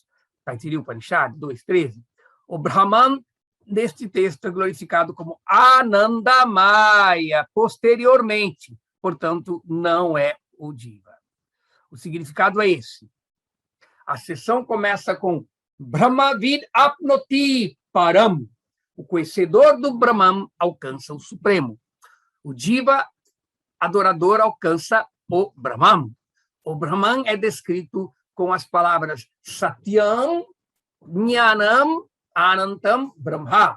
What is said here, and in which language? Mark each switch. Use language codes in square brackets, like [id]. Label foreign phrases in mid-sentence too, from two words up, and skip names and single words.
[pt] Taittiriya Upanishad 2.13. O Brahman, neste texto, é glorificado como Anandamaya, posteriormente. Portanto, não é o Jiva. O significado é esse. A sessão começa com [sa] ब्रह्मविद् आप्नोति परम्. [pt] O conhecedor do Brahman alcança o Supremo. O Jiva, adorador, alcança o Brahman. O Brahman é descrito com as palavras [sa] सत्यं ज्ञानम् अनन्तं ब्रह्म.